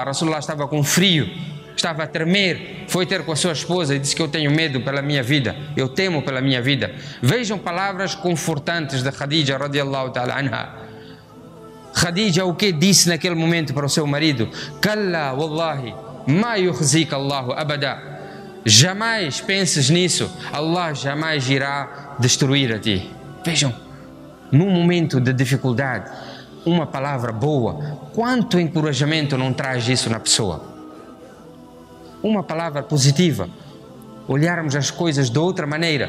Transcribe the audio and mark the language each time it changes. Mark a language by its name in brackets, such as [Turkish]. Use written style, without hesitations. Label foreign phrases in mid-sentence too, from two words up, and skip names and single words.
[Portuguese] Rasulullah estava com frio, estava a tremer, foi ter com a sua esposa e disse que eu tenho medo pela minha vida, eu temo pela minha vida. Vejam palavras confortantes de Khadija [Arabic] رضي الله تعالى عنها. [Portuguese] Khadija o que disse naquele momento para o seu marido? [Arabic] كلا والله ما يخزيك الله أبدا. [Portuguese] Jamais penses nisso, Allah jamais irá destruir a ti. Vejam, num momento de dificuldade, uma palavra boa, quanto encorajamento não traz isso na pessoa? Uma palavra positiva, olharmos as coisas de outra maneira.